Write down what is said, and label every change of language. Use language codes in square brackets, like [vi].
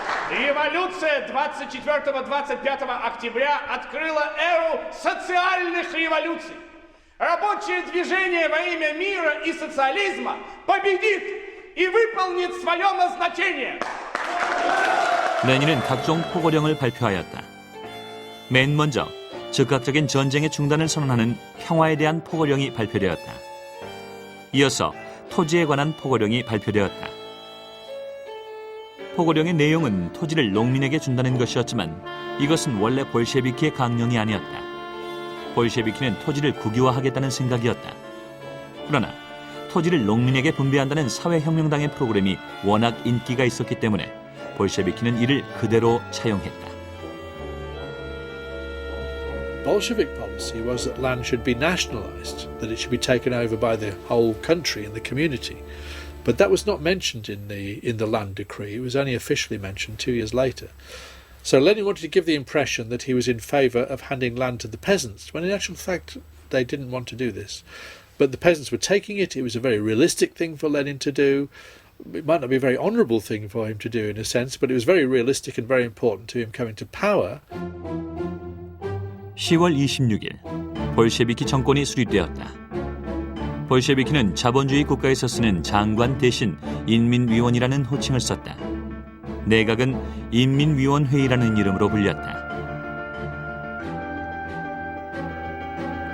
[ru] Революция 24-25 октября открыла эру социальных революций. Рабочее движение во имя мира и социализма победит и выполнит свое назначение. [ko] 레닌은 각종 포고령을 발표하였다. 맨 먼저 즉각적인 전쟁의 중단을 선언하는 평화에 대한 포고령이 발표되었다. 이어서 토지에 관한 포고령이 발표되었다. 포고령의 내용은 토지를 농민에게 준다는 것이었지만 이것은 원래 볼셰비키의 강령이 아니었다. 볼셰비키는 토지를 국유화하겠다는 생각이었다. 그러나 토지를 농민에게 분배한다는 사회혁명당의 프로그램이 워낙 인기가 있었기 때문에 볼셰비키는 이를 그대로 차용했다. [en] Bolshevik policy was that land should be nationalized, that it should be taken over by the whole country and the community. But that was not mentioned in the land decree. It was only officially mentioned 2 years later. So Lenin wanted to give the impression that he was in favour of handing land to the peasants, when in actual fact they didn't want to do this. But the peasants were taking it. It was a very realistic thing for Lenin to do. It might not be a very honourable thing for him to do in a sense, but it was very realistic and very important to him coming to power. [ko] 10월 26일, 볼셰비키 정권이 수립되었다. 볼셰비키는 자본주의 국가에서 쓰는 장관 대신 인민위원이라는 호칭을 썼다. 내각은 인민위원회의라는 이름으로 불렸다.